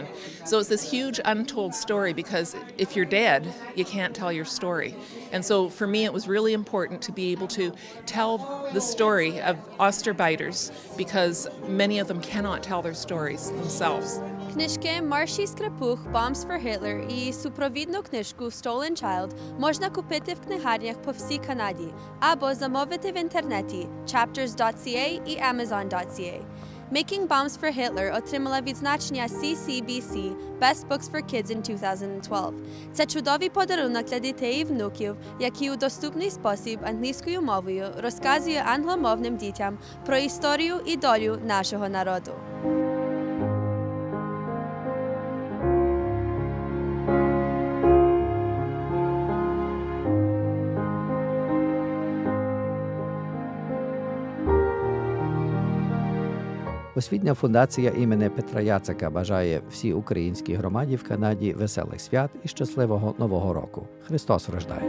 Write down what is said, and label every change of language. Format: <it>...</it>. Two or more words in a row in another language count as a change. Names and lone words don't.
<en>So it's this huge untold story, because if you're dead, you can't tell your story. And so for me, it was really important to be able to tell the story of Osterbeiters, because many of them cannot tell their stories themselves.</en> <uk>Книжки Марші Скрипух «Bombs for Hitler» і супровідну книжку «Stolen Child» можна купити в книгарнях по всій Канаді або замовити в інтернеті chapters.ca і amazon.ca. Making Bombs for Hitler отримала відзначення CCBC Best Books for Kids in 2012. Це чудовий подарунок для дітей і внуків, який у доступний спосіб англійською мовою розказує англомовним дітям про історію і долю нашого народу. Освітня фундація імені Петра Яцика бажає всій українській громаді в Канаді веселих свят і щасливого Нового року.</uk>